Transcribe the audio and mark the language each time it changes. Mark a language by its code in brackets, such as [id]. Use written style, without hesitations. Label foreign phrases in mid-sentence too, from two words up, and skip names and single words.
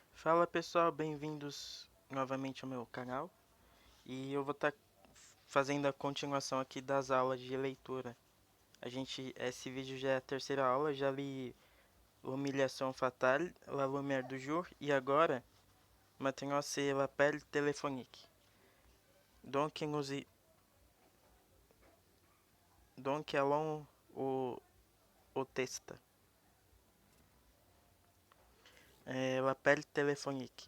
[pt] Fala pessoal, bem-vindos novamente ao meu canal. E eu vou estar fazendo a continuação aqui das aulas de leitura. Esse vídeo já é a terceira aula, já li L'Humiliation Fatale, La Lumière du Jour e agora [fr] Maintenant c'est [pt] l'appel téléphonique. [fr] Donc, allons au test. L'appel téléphonique.